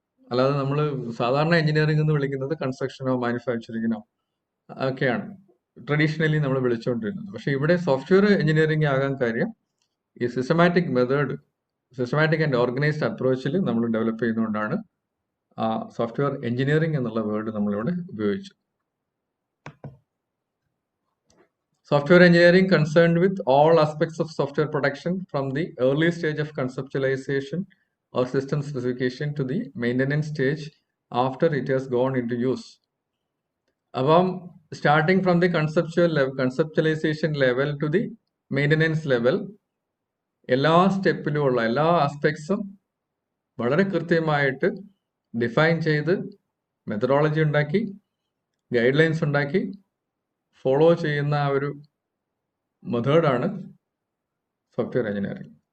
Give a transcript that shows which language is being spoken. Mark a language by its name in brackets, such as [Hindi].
[Malayalam] അല്ലാതെ നമ്മൾ സാധാരണ എഞ്ചിനീയറിംഗ് എന്ന് വിളിക്കുന്നത് കൺസ്ട്രക്ഷനോ മാനുഫാക്ചറിങ്ങിനോ ഒക്കെയാണ് ട്രഡീഷണലി നമ്മൾ വിളിച്ചുകൊണ്ടിരുന്നത്. പക്ഷെ ഇവിടെ സോഫ്റ്റ്വെയർ എഞ്ചിനീയറിംഗ് ആകാൻ കാര്യം ഈ systematic method, [English] systematic and organised [Malayalam] അപ്രോച്ചിൽ നമ്മൾ ഡെവലപ്പ് ചെയ്യുന്നതുകൊണ്ടാണ് ആ സോഫ്റ്റ്വെയർ എഞ്ചിനീയറിംഗ് എന്നുള്ള വേർഡ് നമ്മളിവിടെ ഉപയോഗിച്ചു. [English] Software engineering concerned with all aspects of software production from the early stage of conceptualization or system specification to the maintenance stage after it has gone into use. [Malayalam] അപ്പം [English] starting from the conceptualisation level to the maintenance level, [Malayalam] എല്ലാ സ്റ്റെപ്പിലുമുള്ള എല്ലാ ആസ്പെക്ട്സും വളരെ കൃത്യമായിട്ട് define ചെയ്ത് methodology ഉണ്ടാക്കി guide lines ഉണ്ടാക്കി follow ചെയ്യുന്ന ആ ഒരു മെത്തേഡാണ് സോഫ്റ്റ്വെയർ എഞ്ചിനീയറിംഗ്.